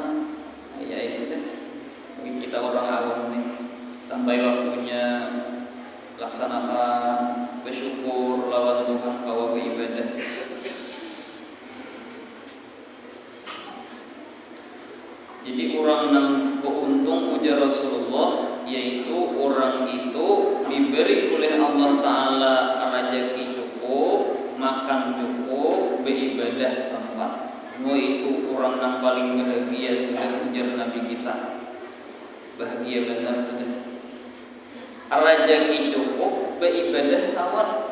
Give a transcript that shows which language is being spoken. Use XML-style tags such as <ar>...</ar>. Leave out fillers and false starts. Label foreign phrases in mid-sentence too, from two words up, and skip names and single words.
<bjn>Ya sudah, bagi kita orang awam nih sampai waktunya laksanakan, bersyukur lawan Tuhan kawa beribadah.</bjn> <id>Jadi orang yang beruntung ujar Rasulullah, yaitu orang itu diberi oleh Allah Ta'ala rezeki cukup, makan cukup, beribadah sempat.</id> <bjn>Itu orang yang paling bahagia sudah ujar Nabi kita. Bahagia benar sudah. Rezeki cukup, beribadah sawat.</bjn>